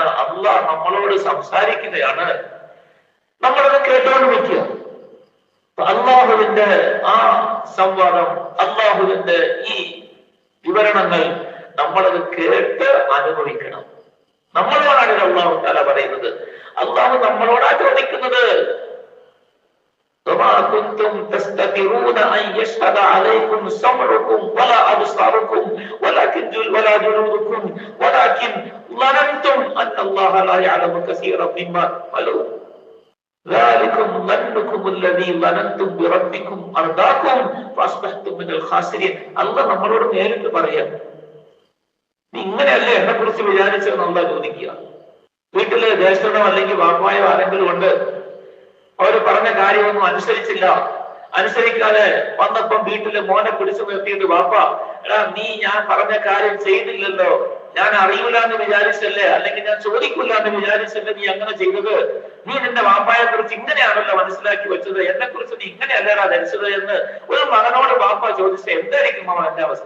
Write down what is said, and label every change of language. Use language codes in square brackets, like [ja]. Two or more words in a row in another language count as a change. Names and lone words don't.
[ml] അല്ലാഹ് നമ്മളോട് സംസാരിക്കുകയാണ്. നമ്മളത് കേട്ടോണ്ട് നിൽക്കുക. അല്ലാഹുവിന്റെ ആ സംവാദം, അല്ലാഹുവിന്റെ ഈ വിവരണങ്ങൾ നമ്മളത് കേട്ട് അനുഭവിക്കണം. നമ്മളോടാണ് [ar] الله تعالى [ml] പറയുന്നത്. അല്ലാഹു നമ്മളോടാ ചോദിക്കുന്നത്. [ar] وما كنتم تستترون أن يشهد عليكم سمعكم ولا أبصاركم ولا جلودكم ولكن ظننتم أن الله لا يعلم كثيرا مما تعملون ذلكم ظنكم الذي ظننتم بربكم أرداكم فأصبحتم من الخاسرين. [ml] അല്ലാഹു നമ്മളോട് നേരിട്ട് പറയാം, നീ ഇങ്ങനെയല്ലേ എന്നെ കുറിച്ച് വിചാരിച്ചതെന്ന് അല്ലാഹു ചോദിക്കുക. വീട്ടിലെ ജ്യേഷ്ഠനോ അല്ലെങ്കിൽ വാപ്പായോ ആരെങ്കിലും ഉണ്ട്, അവര് പറഞ്ഞ കാര്യമൊന്നും അനുസരിച്ചില്ല, അനുസരിക്കാതെ വന്നപ്പം വീട്ടില് മോനെ പിടിച്ചു നിർത്തിയിട്ട് വാപ്പ, എടാ നീ ഞാൻ പറഞ്ഞ കാര്യം ചെയ്തില്ലല്ലോ, ഞാൻ അറിയില്ല എന്ന് വിചാരിച്ചല്ലേ, അല്ലെങ്കിൽ ഞാൻ ചോദിക്കില്ല എന്ന് വിചാരിച്ചല്ലേ നീ അങ്ങനെ ചെയ്തത്, നീ നിന്റെ വാപ്പായെ കുറിച്ച് ഇങ്ങനെയാണല്ലോ മനസ്സിലാക്കി വെച്ചത്, എന്നെ കുറിച്ച് നീ ഇങ്ങനെയല്ലേടാ ധരിച്ചത് എന്ന് ഒരു മകനോട് വാപ്പ ചോദിച്ച എന്തായിരിക്കും അവന്റെ അവസ്ഥ?